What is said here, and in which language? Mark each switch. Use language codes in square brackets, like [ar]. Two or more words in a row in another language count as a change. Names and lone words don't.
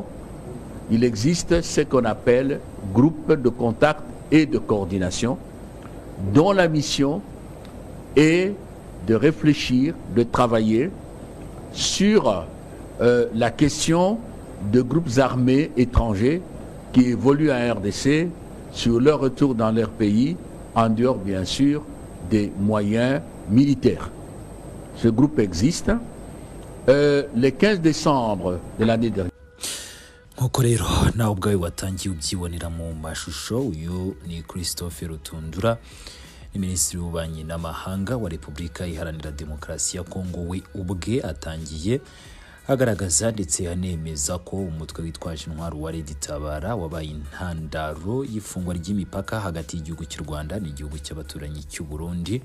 [fr] Il existe ce qu'on appelle groupe de contact et de coordination dont la mission est de réfléchir, de travailler sur la question de groupes armés étrangers qui évoluent en RDC sur leur retour dans leur pays, en dehors bien sûr des moyens militaires. Ce groupe existe. Le 15 décembre de l'année dernière. [rw] Nk'uko rero nawe ubwawe watangiye ubyibonera mu mashusho, uyu ni Christophe Rutundura, ni Minisitiri w'Ububanyi n'Amahanga wa Repubulika Iharanira Demokarasi ya Kongo. We ubwe atangiye agaragaza ndetse anemeza ko umutwe witwaje intwaro wa Red Tabara wabaye intandaro y'ifungwa ry'imipaka hagati y'igihugu cy'u Rwanda n'igihugu cy'abaturanyi cy'u Burundi.